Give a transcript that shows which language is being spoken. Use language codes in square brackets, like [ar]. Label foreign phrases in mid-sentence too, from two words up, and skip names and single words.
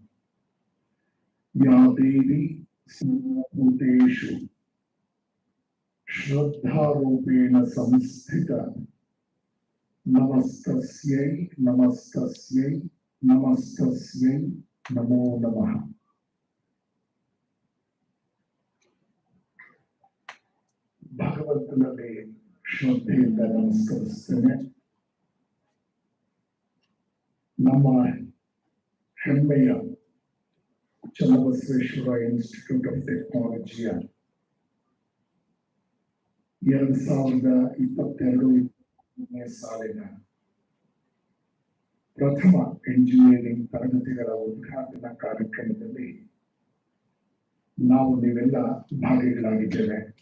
[sa] या देवी सर्वभूतेषु श्रद्धारूपेण संस्थिता नमस्तस्यै नमस्तस्यै नमस्तस्यै नमो नमः। [kn] ಭಗವಂತನಲ್ಲಿ ಶ್ರದ್ಧೆಯಿಂದ ನಮಸ್ಕರಿಸ್ತೇನೆ. ನಮ್ಮ ಹೆಮ್ಮೆಯ ಚನ್ನಬಸವೇಶ್ವರ ಇನ್ಸ್ಟಿಟ್ಯೂಟ್ ಆಫ್ ಟೆಕ್ನಾಲಜಿಯ 2022-23 ಸಾಲಿನ ಪ್ರಥಮ ಎಂಜಿನಿಯರಿಂಗ್ ತರಗತಿಗಳ ಉದ್ಘಾಟನಾ ಕಾರ್ಯಕ್ರಮದಲ್ಲಿ ನಾವು ನೀವೆಲ್ಲ ಭಾಗಿಗಳಾಗಿದ್ದೇವೆ.